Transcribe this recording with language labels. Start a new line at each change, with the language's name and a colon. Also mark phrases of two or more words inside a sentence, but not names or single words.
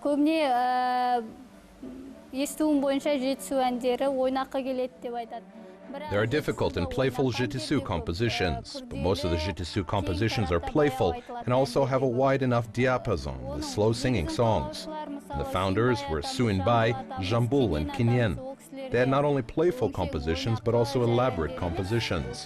Kazakh: Көбіне естуім бойынша жетісу әндері ойнақы келеді деп айтады.
English: There are difficult and playful Jitisu compositions, but most of the Jitisu compositions are playful and also have a wide enough diapason with slow singing songs. And the founders were Suinbai, Jambul, and Kinyen. They had not only playful compositions, but also elaborate compositions.